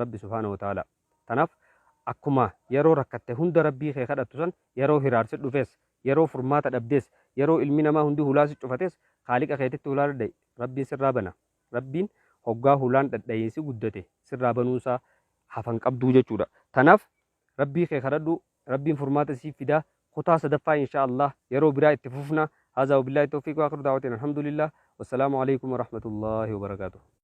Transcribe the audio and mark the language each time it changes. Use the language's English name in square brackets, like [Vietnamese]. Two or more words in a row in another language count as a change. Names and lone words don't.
[Oromo] Rabbi [Arabic] سبحانه وتعالى [Oromo] tanaaf akkuma yeroo rakkatte hunda Rabbii kee kadhattu san yeroo hiraarsi dhufes yeroo furmaata dhabdees yeroo ilmi namaa hundi hulaasi cufates Haaliqa keetitti hulaa dhadha'i Rabbiin sirraa bana Rabbiin hoggaa hulaan dhadha'iinsi guddate sirraa banuusaa hafan qabduu jechuudha tanaaf Rabbii kee kadhadhu Rabbiin furmaata siif fidaa kutaa sadaffaa [Arabic] إن شاء الله [Oromo] yeroo biraa itti fufna [Arabic] هذا وبالله التوفيق واخر دعوتنا الحمد لله والسلام عليكم ورحمة الله وبركاته